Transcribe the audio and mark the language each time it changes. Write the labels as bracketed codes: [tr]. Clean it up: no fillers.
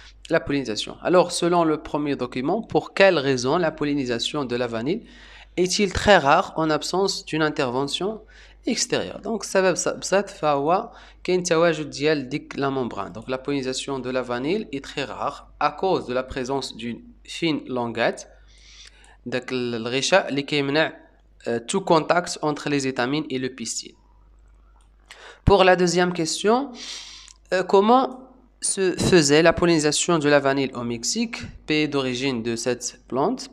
[fr] La pollinisation. Alors selon le premier document, pour quelle raison la pollinisation de la vanille est-il très rare en absence d'une intervention extérieure? [ar] Donc السبب بسيط فهو كاين تواجد ديال ديك لا ممبران. [fr] Donc la pollinisation de la vanille est très rare à cause de la présence d'une fine languette [ar] داك الغشاء اللي كيمنع [fr] tout contact entre les étamines et le pistil. Pour la deuxième question, comment se faisait la pollinisation de la vanille au Mexique, pays d'origine de cette plante?